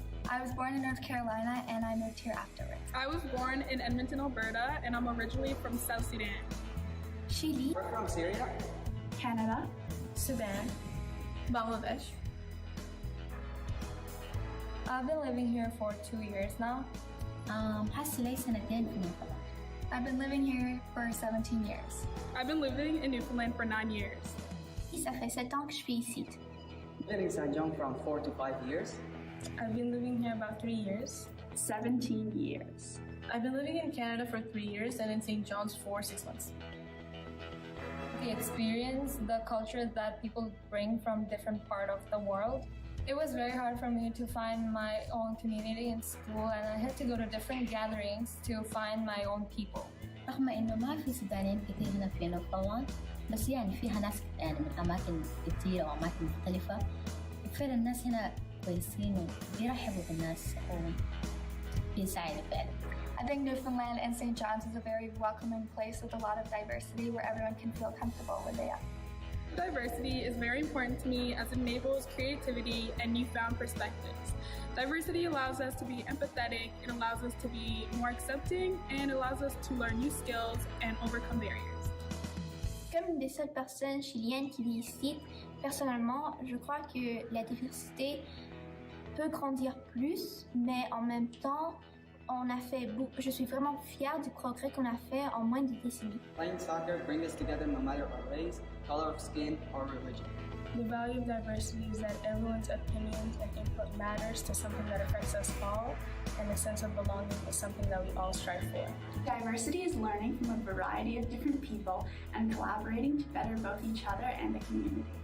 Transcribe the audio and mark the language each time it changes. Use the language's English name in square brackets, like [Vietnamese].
[English] I was born in North Carolina and I moved here afterwards. I was born in Edmonton, Alberta, and I'm originally from South Sudan. Chile. We're from Syria. Canada. Sudan. Bangladesh. I've been living here for 2 years now. [Arabic] حاسة سنتين في نيوفنلاند. [English] I've been living here for 17 years. I've been living in Newfoundland for 9 years. [French] Ça fait 7 ans que je suis ici. [English] Living in St. John from 4 to 5 years. I've been living here about 3 years. 17 years. I've been living in Canada for 3 years and in St. John's for 6 months. The experience, the culture that people bring from different part of the world. It was very hard for me to find my own community in school, and I had to go to different gatherings to find my own people. [Arabic] رغم إنه ما في سودانيين كثير هنا في نيوفنلاند، بس يعني فيها ناس يعني من أماكن كثيرة وأماكن مختلفة. فعلا الناس هنا كويسين وبيرحبوا بالناس وبيساعدوا فعلا. [English] I think Newfoundland and St. John's is a very welcoming place with a lot of diversity where everyone can feel comfortable where they are. Diversity is very important to me as it enables creativity and newfound perspectives. Diversity allows us to be empathetic, it allows us to be more accepting, and allows us to learn new skills and overcome barriers. [French] Comme une des seules personnes chiliennes qui vit ici, personnellement, je crois que la diversité peut grandir plus, mais en même temps, je suis vraiment fière du progrès qu'on a fait en moins de décennies. [English] Playing soccer brings us together no matter our race, color of skin, or religion. The value of diversity is that everyone's opinions and input matters to something that affects us all, and a sense of belonging is something that we all strive for. Diversity is learning from a variety of different people and collaborating to better both each other and the community.